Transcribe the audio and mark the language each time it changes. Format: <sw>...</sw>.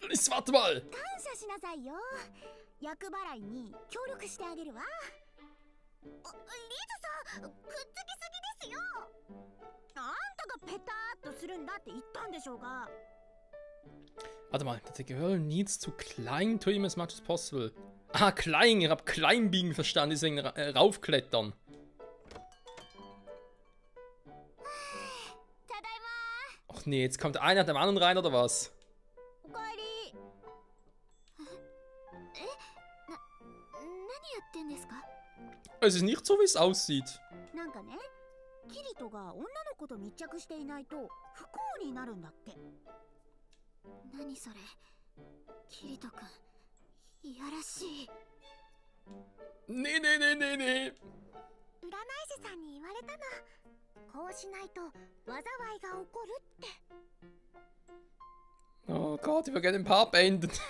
<de>Warte mal!</de> <ja>感謝しなさいよ。厄払いに協力してあげるわ。リズさん、くっつきすぎですよ。あんたがペターっとするんだって言ったんでしょうが。</ja> <de>Warte mal,</de> <en>the girl needs to climb to him as much as possible.</en> <de>Ah, klein, ich hab Kleinbiegen verstanden, deswegen raufklettern.</de> <ja>ただいま。</ja> <de>Ach nee, jetzt kommt einer nach dem anderen rein oder was?</de> <ja>おかえり。何やってんですか？</ja> <de>Es ist nicht so, wie es aussieht.</de> <ja>なんかね、キリトが女の子と密着していないと不幸になるんだって。何それ？キリトくん、いやらしい。</ja> <de>Nee, nee, nee, nee, nee.</de> <ja>占い師さんに言われたの。こうしないと災いが起こるって。</ja> <de>Oh Gott, ich will gerne den Part beenden.</de>